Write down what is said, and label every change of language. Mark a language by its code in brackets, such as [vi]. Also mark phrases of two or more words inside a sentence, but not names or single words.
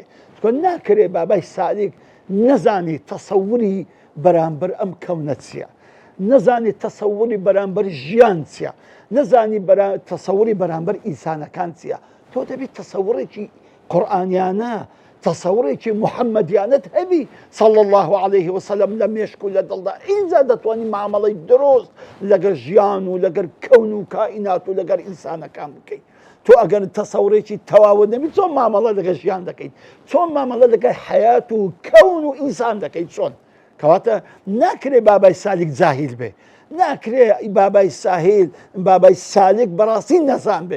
[ckb] چکۆ ناکرێ بابای سالێک نەزانی تەسەووری بەرامبەر ئەم کەونە چییە، نەزانی تەسەووری بەرامبەر ژیان چییە، نەزانی تەسەووری بەرامبەر ئینسانەکان چییە. تۆ دەبێت تەسەووڕێکی قورئانیانە، تەسەووڕێکی محەممەدیانت هەبی [ar] صلى الله عليه وسلم [ckb] لە مێشک و لە دڵدا. ئینجا دەتوانی مامەڵەی دروست لەگەر ژیان و لەگەر کەون و کائینات و لەگەر ئینسانەکان بکەیت. تۆ ئەگەر تەسەووڕێکی تەواو نەبی، چۆن مامەڵە لەگەر ژیان دەکەیت؟ چۆن مامەڵە لەگەر حەیات و کەون و ئینسان دەکەیت؟ چۆن؟ کەواتە ناکرێ بابای سالێک جاهیل بێ، ناکرێ بابای سالێک بەڕاستی نەزان بێ.